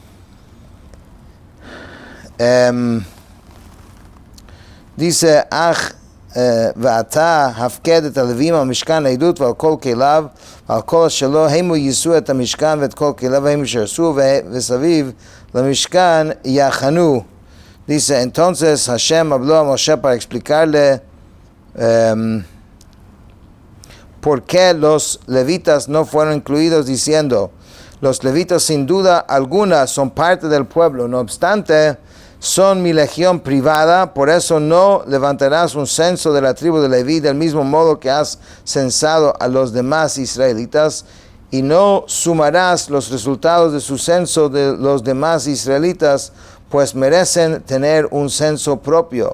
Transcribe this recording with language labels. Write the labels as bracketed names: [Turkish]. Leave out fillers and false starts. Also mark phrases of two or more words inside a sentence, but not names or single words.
[Spanish] Dice, [Hebrew] ואתה הפקד את הלווים על משכן העדות ועל כל כליו ועל כל שלו, הם יישאו את המשכן ואת כל כליו, והם ישרסו וסביב למשכן יחנו. [Spanish] Dice, entonces Hashem habló a Moshe para explicarle por qué los levitas no fueron incluidos, diciendo, los levitas sin duda alguna son parte del pueblo, no obstante, son mi legión privada, por eso no levantarás un censo de la tribu de Leví del mismo modo que has censado a los demás israelitas, y no sumarás los resultados de su censo de los demás israelitas, pues merecen tener un censo propio.